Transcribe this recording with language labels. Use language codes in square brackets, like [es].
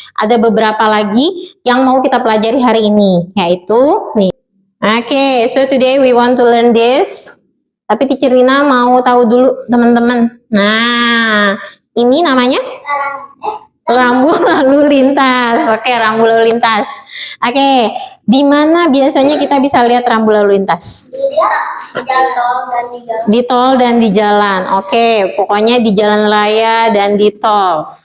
[id] Ada beberapa lagi yang mau kita pelajari hari ini, yaitu nih. [en] Oke, so today we want to learn this. [id] Tapi Teacher Rina mau tahu dulu teman-teman. Nah, ini namanya rambu lalu lintas. Oke, rambu lalu lintas. Oke, di mana biasanya kita bisa lihat rambu lalu lintas? Di tol dan di jalan. Oke, pokoknya di jalan raya dan di tol.